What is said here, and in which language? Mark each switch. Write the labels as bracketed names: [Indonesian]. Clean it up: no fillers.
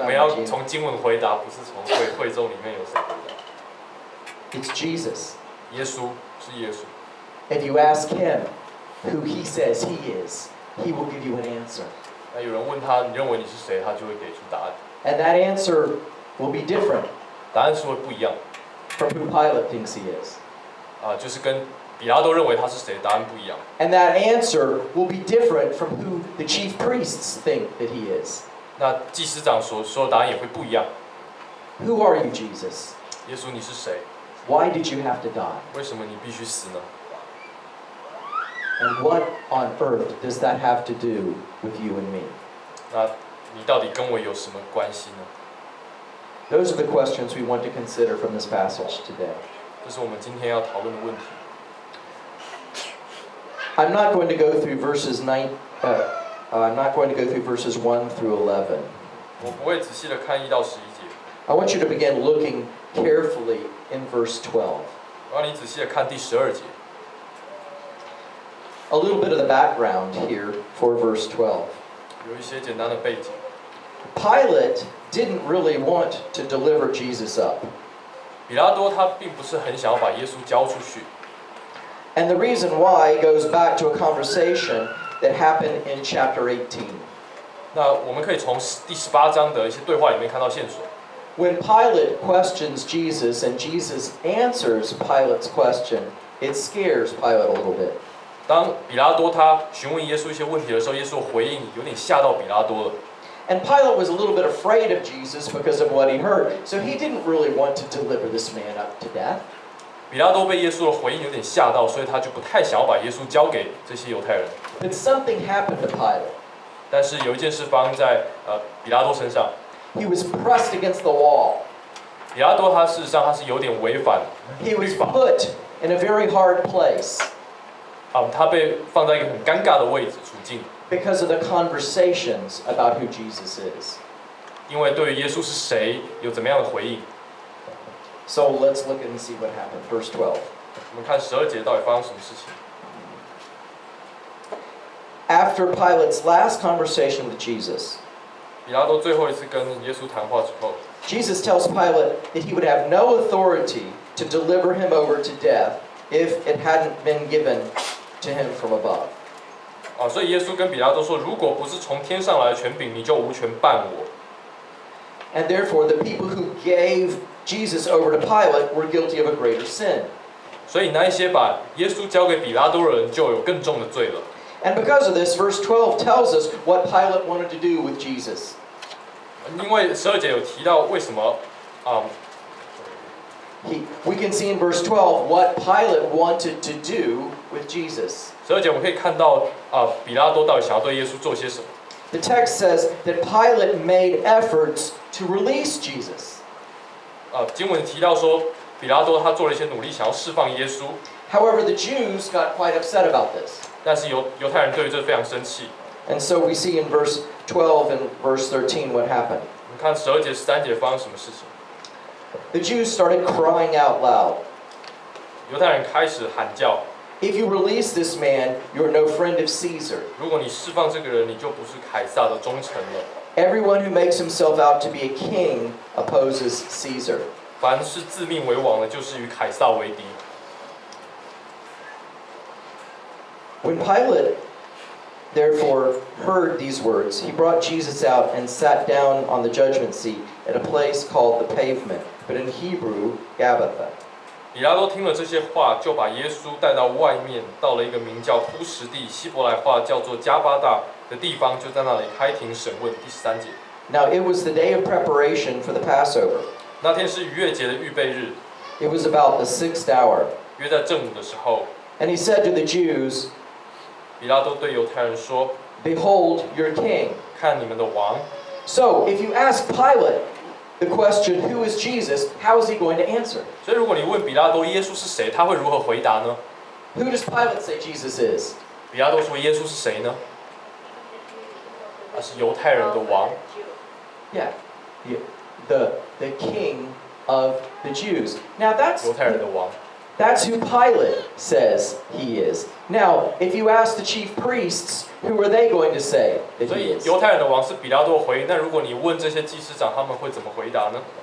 [Chinese] 我们要经。从经文回答，不是从会众里面有谁回答。 [English] It's Jesus. [Chinese] 耶稣是耶稣。 [English] If you ask him who he says he is, he will give you an answer. [Chinese] 那有人问他，你认为你是谁？他就会给出答案。 [English] And that answer will be different [Chinese] 答案是会不一样。 [English] from who Pilate thinks he is. [Chinese] 就是跟比拉多认为他是谁，答案不一样。 [English] And that answer will be different from who the chief priests think that he is. [Chinese] 那祭司长所说的答案也会不一样。 [English] Who are you, Jesus? [Chinese] 耶稣，你是谁？ [English] Why did you have to die? [Chinese] 为什么你必须死呢？ [English] And what on earth does that have to do with you and me? [Chinese] 那你到底跟我有什么关系呢？ [English] Those are the questions we want to consider from this passage today. [Chinese] 这是我们今天要讨论的问题。 [English] I'm not going to go through verses I'm not going to go through verses 1 through 11. [Chinese] 我不会仔细的看1到11节， [English] I want you to begin looking carefully in verse 12. [Chinese] 我让你仔细的看第12节。 [English] A little bit of the background here for verse 12. [Chinese] 有一些简单的背景。 [English] Pilate didn't really want to deliver Jesus up. [Chinese] 比拉多他并不是很想要把耶稣交出去， [English] And the reason why goes back to a conversation that happened in chapter 18. [Chinese] 那我们可以从第18章的一些对话里面看到线索。 [English] When Pilate questions Jesus and Jesus answers Pilate's question, it scares Pilate a little bit. [Chinese] 当比拉多他询问耶稣一些问题的时候，耶稣的回应有点吓到比拉多了。 [English] And Pilate was a little bit afraid of Jesus because of what he heard, so he didn't really want to deliver this man up to death. [Chinese] 比拉多被耶稣的回应有点吓到，所以他就不太想要把耶稣交给这些犹太人。 [English] But something happened to Pilate. [Chinese] 但是有一件事发生在比拉多身上， [English] He was pressed against the wall. [Chinese] 比拉多他事实上他是有点违反 [English] He was put in a very hard place [Chinese] 他被放在一个很尴尬的位置处境， [English] because of the conversations about who Jesus is. [Chinese] 因为对于耶稣是谁有怎么样的回应。 [English] So let's look and see what happened. Verse 12. [Chinese] 我们看12节到底发生什么事情。 [English] After Pilate's last conversation with Jesus, [Chinese] 比拉多最后一次跟耶稣谈话之后， [English] Jesus tells Pilate that he would have no authority to deliver him over to death if it hadn't been given to him from above. [Chinese] 所以耶稣跟比拉多说，如果不是从天上来的权柄，你就无权办我。 [English] And therefore, the people who gave Jesus over to Pilate were guilty of a greater sin. [Chinese] 所以那一些把耶稣交给比拉多的人，就有更重的罪了。 [English] And because of this, verse 12 tells us what Pilate wanted to do with Jesus. [Chinese] 因为12节有提到为什么 [English] We can see in verse 12 what Pilate wanted to do with Jesus. [Chinese] 12节我们可以看到比拉多到底想要对耶稣做些什么。 [English] The text says that Pilate made efforts to release Jesus. [Chinese] 经文提到说，比拉多他做了一些努力，想要释放耶稣。 [English] However, the Jews got quite upset about this. [Chinese] 但是犹太人对于这非常生气。 [English] And so we see in verse 12 and verse 13 what happened. [Chinese] 我们看12节、13节发生什么事情？ [English] The Jews started crying out loud. [Chinese] 犹太人开始喊叫： [English] If you release this man, you're no friend of Caesar. [Chinese] 如果你释放这个人，你就不是凯撒的忠臣了。 [English] Everyone who makes himself out to be a king opposes Caesar. [Chinese] 凡是自命为王的，就是与凯撒为敌。 [English] When Pilate therefore heard these words, he brought Jesus out and sat down on the judgment seat at a place called the Pavement, but in Hebrew, Gabbatha. [Chinese] 比拉多听了这些话，就把耶稣带到外面，到了一个名叫铺石地，希伯来话叫做加巴大的地方，就在那里开庭审问。第13节。 [English] Now it was the day of preparation for the Passover. [Chinese] 那天是逾越节的预备日， [English] It was about the 6th hour. [Chinese] 约在正午的时候， [English] And he said to the Jews, [Chinese] 比拉多对犹太人说 [English] Behold your king.：“ [Chinese] 看你们的王。” [English] So if you ask Pilate the question, who is Jesus, how is he going to answer? [Chinese] 所以，如果你问比拉多耶稣是谁，他会如何回答呢？ [English] Who does Pilate say Jesus is? [Chinese] 比拉多说耶稣是谁呢？他是犹太人的王， [English] Yeah, the king of the Jews. Now [Chinese] 犹太人的王。 [English] that's who Pilate says he is. Now, if you ask the chief priests, who are they going to say that [Chinese] 所 [English] he [Chinese] 以 [English] is? [Chinese] 犹太人的王是比拉多回应。那如果你问这些祭司长，他们会怎么回答呢？